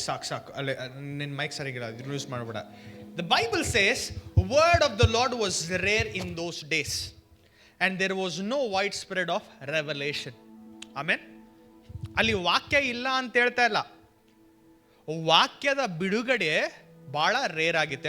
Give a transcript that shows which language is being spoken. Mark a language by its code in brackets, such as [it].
[kn] ಸಾಕು ಅಲ್ಲೇ ನಿನ್ನ ಮೈಕ್ ಸರಿಗಿಲ್ಲ, ಯೂಸ್ ಮಾಡಬೇಡ. [en] The Bible says word of the Lord was rare in those days and there was no widespread of revelation. Amen. [kn] ಅಲ್ಲಿ ವಾಕ್ಯ ಇಲ್ಲ ಅಂತ ಹೇಳ್ತಾ ಇಲ್ಲ, ವಾಕ್ಯದ ಬಿಡುಗಡೆ ಬಹಳ ರೇರ್ ಆಗಿತ್ತು.